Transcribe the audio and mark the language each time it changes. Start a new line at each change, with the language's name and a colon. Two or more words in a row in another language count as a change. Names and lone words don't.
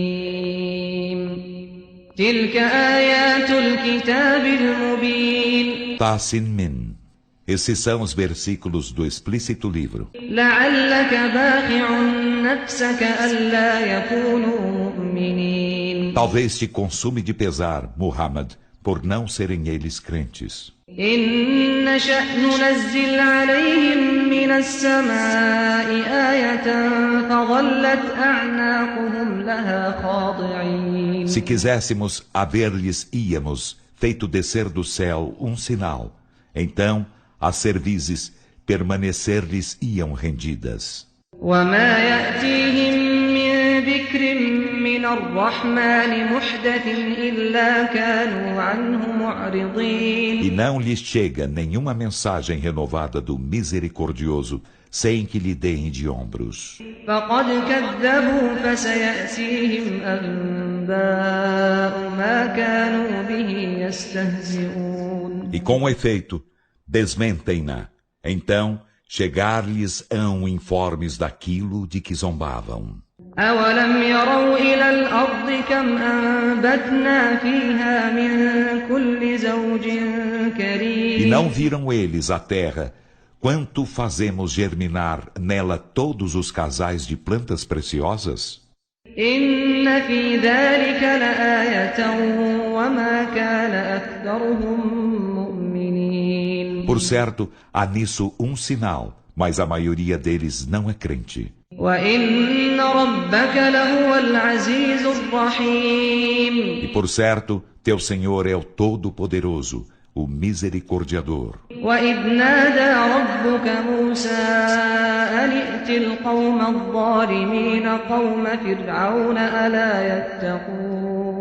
Arabic: طاسيم تلك آيات الكتاب المبين طاسين ميم.
Portuguese: Esses são os versículos do explícito livro.
Arabic: لعلك باخع نفسك ألا يكونوا مؤمنين
Portuguese: Talvez te consume de pesar, Muhammad, por não serem eles crentes.
Arabic: إن نشأ ننزل عليهم من السماء آية فظلت أعناقهم لها خاضعين.
Portuguese: Se quiséssemos, haver-lhes íamos feito descer do céu um sinal. Então, as cervizes permanecer-lhes iam rendidas.
Arabic: وما يأتيهم من ذكر من الرحمن محدث إلا كانوا عنه معرضين.
Portuguese: E não lhes chega nenhuma mensagem renovada do Misericordioso, sem que lhe deem de ombros.
Arabic: فقد كذبوا فسيأتيهم أنباء ما كانوا به يستهزئون.
Portuguese: E com efeito, desmentem-na. Então, chegar-lhes-ão informes daquilo de que zombavam.
Arabic: أولم يروا إلى الأرض كم أنبتنا فيها من كل زوج
Portuguese: E
Arabic: كريم.
Portuguese: não viram eles a terra, quanto fazemos germinar nela todos os casais de plantas preciosas?
Arabic: إن في ذلك لآية وما كان أكثرهم مؤمنين.
Portuguese: Por certo, há nisso um sinal, mas a maioria deles não é crente.
Arabic: وإن ربك لهو العزيز الرحيم.
Portuguese: E por certo, teu Senhor é o Todo-Poderoso, o Misericordiador.
Arabic: وإذ نادى ربك موسى أن ائت القوم الظالمين قوم فرعون ألا يتقون.